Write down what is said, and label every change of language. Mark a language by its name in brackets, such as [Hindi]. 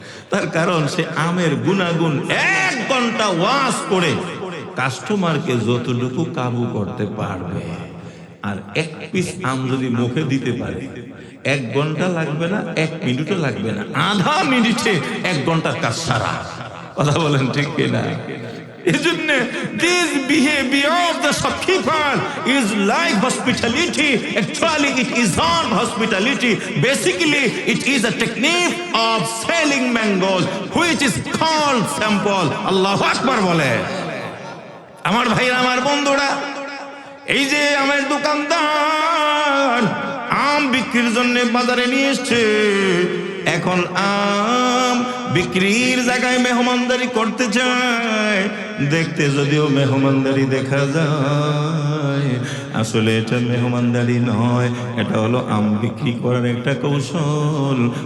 [Bangla] তার কারণ সে আমের গুণাগুণ 1 ঘন্টা ওয়াজ করে কাস্টমারকে যতটুকু কাবু করতে পারবে, আর এক পিস আম যদি মুখে দিতে পারে, 1 ঘন্টা লাগবে না, 1 মিনিটও লাগবে না, আধা মিনিটে 1 ঘন্টার কাজ সারা। কথা বলেন ঠিক কিনা? এজন্য [English] this behavior of the shopkeeper is like hospitality. Actually it is not hospitality. Basically it is a technique of selling mangoes, which is called sample. [Arabic] Allahu Akbar [Bangla] বলে। আমার ভাইরা, আমার বন্ধুরা, এই যে আমের দোকানদার আম বিক্রির জন্য বাজারে নিয়ে এসছে, এখন আম বিক্রির জায়গায় মেহমানদারি করতে চায়। দেখতে যদিও মেহমানদারি দেখা যায়, আসলে এটা মেহমানদারি নয়, এটা হলো আম বিক্রি করার একটা কৌশল।